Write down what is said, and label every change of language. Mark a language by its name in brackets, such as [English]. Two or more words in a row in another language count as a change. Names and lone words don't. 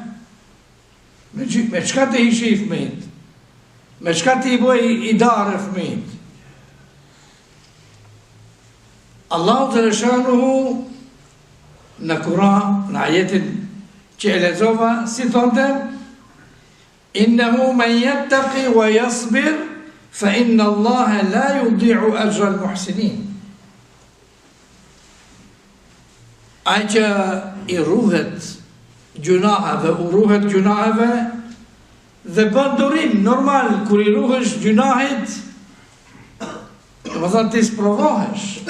[Albanian] Me çka të hishi fëmijët? Me çka të i bëj i darë fëmijët? Allahu të Gjeleshanuhu në Kur'an, në ajetin që e lexova, si thonte, [Arabic] إنه من يتق ويصبر فإن الله لا يضيع أجر المحسنين. [Albanian] Ai që i ruhet gjunaheve, u ruhet gjunaheve, dhe bën durim, normal, kur i ruhesh gjunahit, do të thotë ti sprovohesh,